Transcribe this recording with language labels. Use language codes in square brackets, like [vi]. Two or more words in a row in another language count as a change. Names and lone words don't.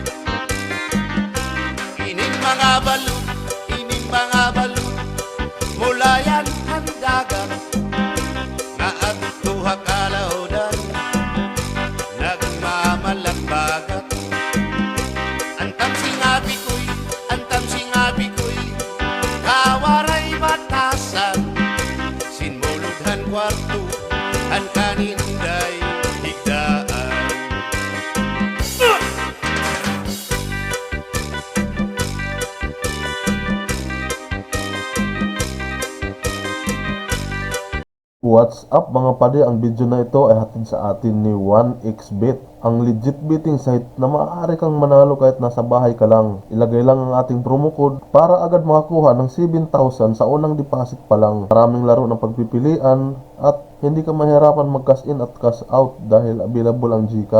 [en] ining mga balut mula yan ang dagat na agtuha kalaudan nagmamalagbagat antam singabi ko'y kawaray batasan sinmuludhan kwarto ang kaninday higdaan. What's up [tl] mga pade, ang video na ito ay hatid sa atin ni 1xBet, ang [en] legit betting site [tl] na maaari kang manalo kahit nasa bahay ka lang. Ilagay lang ang ating [en] promo code [tl] para agad makakuha ng 7,000 sa unang deposit pa lang. Maraming laro ng pagpipilian at hindi ka mahirapan mag- [en] cash in [tl] at [en] cash out [tl] dahil available ang GCash.